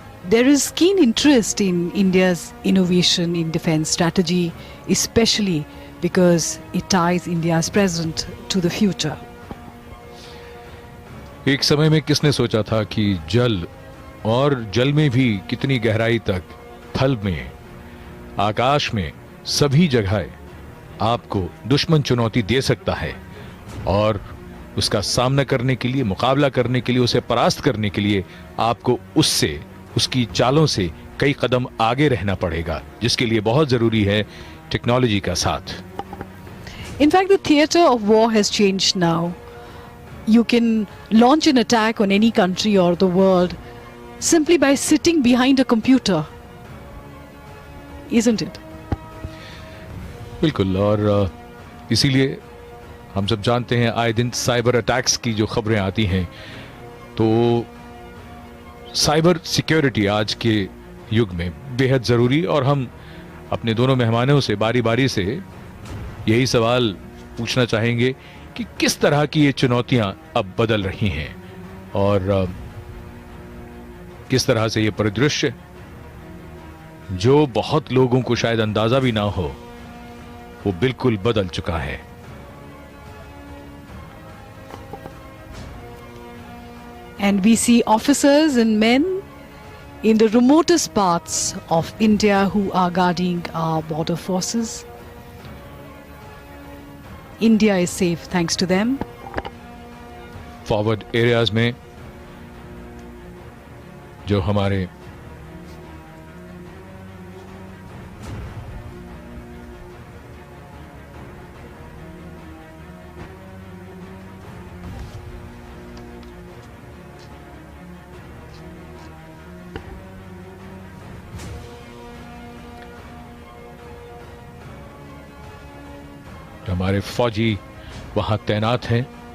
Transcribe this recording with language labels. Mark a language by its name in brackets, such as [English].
[English] There is keen interest in India's innovation in defense strategy, especially because it ties India's present to the future. [Hindi] एक समय में किसने सोचा था कि जल और जल में भी कितनी गहराई तक, थल में, आकाश में, सभी जगह आपको दुश्मन चुनौती दे सकता है और उसका सामना करने के लिए, मुकाबला करने के लिए, उसे परास्त करने के लिए आपको उससे, उसकी चालों से कई कदम आगे रहना पड़ेगा, जिसके लिए बहुत जरूरी है टेक्नोलॉजी का साथ. [English] In fact, the theater of war has changed now. You can launch an attack on any country or the world simply by sitting behind a computer. Isn't it? [Hindi] बिल्कुल. और इसीलिए हम सब जानते हैं आए दिन साइबर अटैक्स की जो खबरें आती हैं, तो साइबर सिक्योरिटी आज के युग में बेहद ज़रूरी. और हम अपने दोनों मेहमानों से बारी बारी से यही सवाल पूछना चाहेंगे कि किस तरह की ये चुनौतियां अब बदल रही हैं और किस तरह से ये परिदृश्य, जो बहुत लोगों को शायद अंदाजा भी ना हो, वो बिल्कुल बदल चुका है. [English] And we see officers and men in the remotest parts of India who are guarding our border forces. India is safe thanks to them. [Hindi] Forward areas में जो हमारे हमारे फौजी वहां तैनात हैं,